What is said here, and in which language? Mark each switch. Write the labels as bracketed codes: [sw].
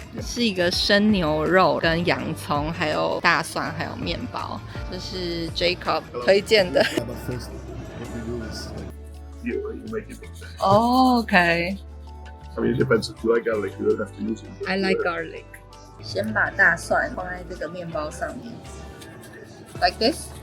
[zh] 是一个生牛肉跟洋葱，还有大蒜，还有面包。这是 Jacob 推荐的。 [en] Yeah, but first, what we do is like, you make it. Oh, okay. I mean, it depends. If you like garlic, you don't have to use it. I like garlic. [zh] 先把大蒜放在这个面包上面 ， [en] like this.